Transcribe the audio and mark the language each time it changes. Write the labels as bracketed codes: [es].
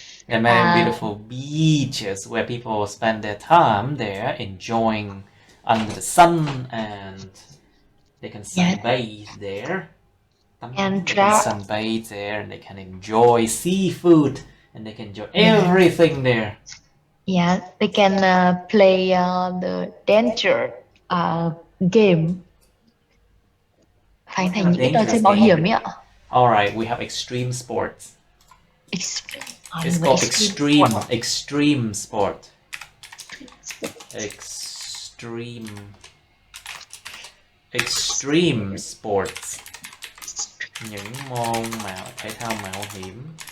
[en] There are many beautiful beaches where people spend their time there enjoying under the sun, and they can sunbathe there. And they can sunbathe there, and they can enjoy seafood, and they can enjoy everything there. Yeah, they can play the danger game. [vi] Phải thành những cái trò chơi mạo hiểm ấy ạ. [en] Alright, we have extreme sports. It's called extreme sport. Extreme extreme sports, [vi] những môn thể thao mạo hiểm.